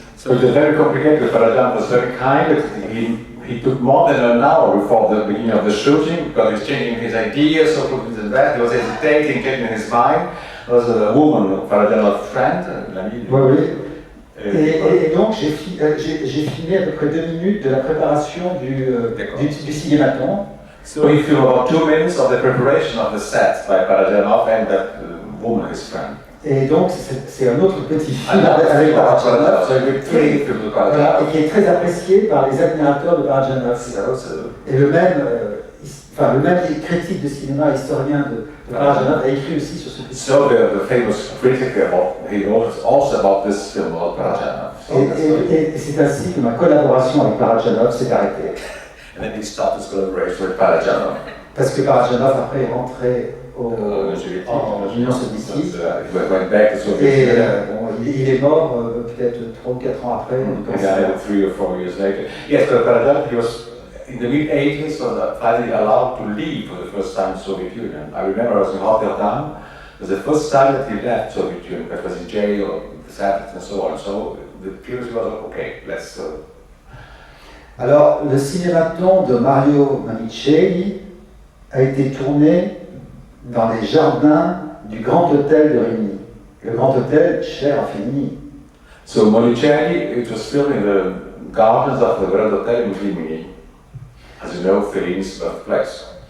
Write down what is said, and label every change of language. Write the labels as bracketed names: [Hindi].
[English] So it was very complicated. Barajanov was very kind. He took more than an hour before the beginning of the shooting because he's changing his ideas, so forth and that. He was hesitating, changing his mind. There was a woman, Barajanov's friend, l'ami. [French] Oui, oui. Et donc j'ai filmé à peu près 2 minutes de la préparation du cinématon. [English] So he filmed about 2 minutes of the preparation of the set by Barajanov and that woman, his friend. [French] Et donc c'est un autre petit film avec Barajanov, et qui est très apprécié par les admirateurs de Barajanov. Et le même critique de cinéma, historien de Barajanov, a écrit aussi sur ce film. [English] So the famous critic, he wrote also about this film about Barajanov. [French] Et c'est ainsi que ma collaboration avec Barajanov s'est arrêtée. [English] And then he stopped his collaboration with Barajanov. [French] Parce que Barajanov après est rentré en Union soviétique. Et il est mort peut-être 3 ou 4 ans après. [English] 3 or 4 years later. Yes, but Barajanov, he was in the mid-80s, was finally allowed to leave for the first time in the Soviet Union. I remember I was in Rotterdam. It was the first time that he left the Soviet Union, but was in jail, disabled, and so on. So the period was okay. Let's. [French] Alors, le cinématon de Mario Monicelli a été tourné dans les jardins du Grand Hôtel de Rimini. Le Grand Hôtel, cher à Fellini. [English] So Monicelli, it was filmed in the gardens of the Grand Hotel in Rimini. As you know, Fellini's birthplace.